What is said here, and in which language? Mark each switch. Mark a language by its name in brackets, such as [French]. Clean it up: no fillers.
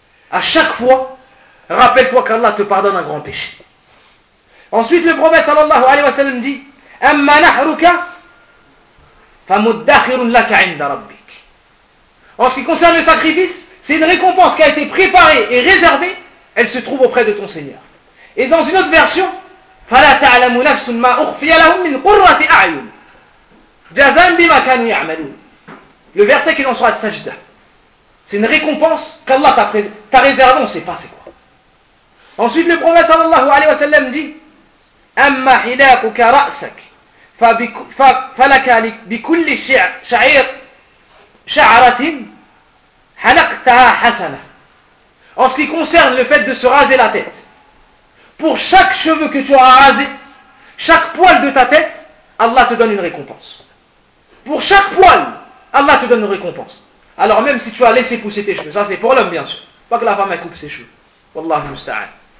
[French] À chaque fois, rappelle-toi qu'Allah te pardonne un grand péché. Ensuite, le prophète sallallahu alayhi wa sallam dit: [Arabic] Amma nahruka fa muddakhirun laka 'inda rabbik. [French] En ce qui concerne le sacrifice, c'est une récompense qui a été préparée et réservée, elle se trouve auprès de ton Seigneur. Et dans une autre version, [Arabic] فَلَا تَعْلَمُ نَفْسٌ مَا أُخْفِيَ لَهُمْ مِنْ قُرَّةِ أَعْيُنٍ جَزَاءً بِمَا كَانُوا يَعْمَلُونَ. [French] Le verset qui est dans surat Sajda, c'est une récompense qu'Allah t'a réservée, on ne sait pas c'est quoi. Ensuite le prophète sallallahu alayhi wa sallam dit: [Arabic] أَمَّا حِلَاكُكَ رَأْسَكَ فَلَكَ بِكُلِّ شَعِيرٍ شَعْرَةٍ حَلَقْتَهَا حَسَنَةً. [French] En ce qui concerne le fait de se raser la tête, pour chaque cheveu que tu auras rasé, chaque poil de ta tête, Allah te donne une récompense. Pour chaque poil, Allah te donne une récompense. Alors même si tu as laissé pousser tes cheveux, ça c'est pour l'homme bien sûr, pas que la femme elle coupe ses cheveux. [Arabic] Wallahu musta'an.